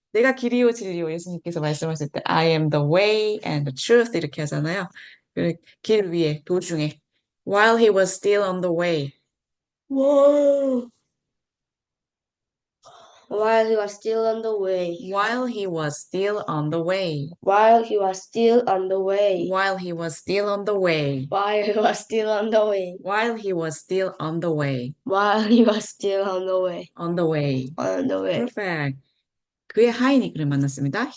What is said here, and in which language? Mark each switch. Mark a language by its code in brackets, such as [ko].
[ko] 내가 길이요 진리요 예수님께서 말씀하실 때 [en] I am the way and the truth [ko] 이렇게 하잖아요. 길 위에 도중에 [en] while he was still on the way Whoa. While he was still on the way. while he was still on the way While he was still on the way. while he was still on the way While he was still on the way. while he was still on the way While he was still on the way. on the way On the way. perfect [ko] 그의 하인이 그를 만났습니다.